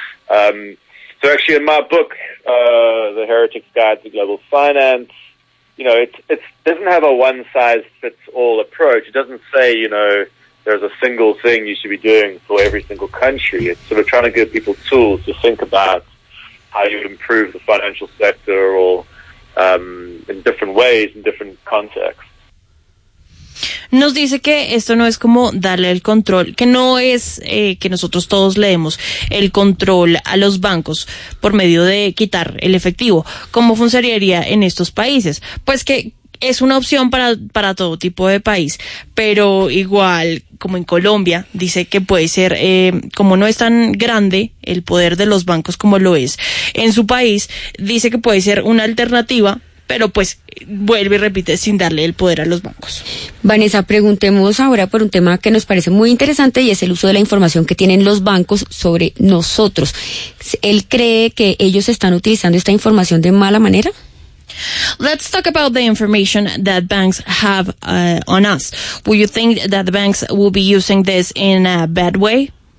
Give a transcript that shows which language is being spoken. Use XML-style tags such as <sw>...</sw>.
<en>So actually in my book, The Heretic's Guide to Global Finance, you know, it doesn't have a one-size-fits-all approach. It doesn't say, you know, there's a single thing you should be doing for every single country. It's sort of trying to give people tools to think about how you would improve the financial sector or in different ways, in different contexts.</en> <es>Nos dice que esto no es como darle el control, que no es que nosotros todos le demos el control a los bancos por medio de quitar el efectivo. ¿Cómo funcionaría en estos países? Pues que es una opción para todo tipo de país, pero igual como en Colombia, dice que puede ser, como no es tan grande el poder de los bancos como lo es en su país, dice que puede ser una alternativa, pero pues vuelve y repite sin darle el poder a los bancos. Vanessa, preguntemos ahora por un tema que nos parece muy interesante y es el uso de la información que tienen los bancos sobre nosotros. ¿Él cree que ellos están utilizando esta información de mala manera?</es> <en>Let's talk about the information that banks have on us. Will you think that the banks will be using this in a bad way?</en>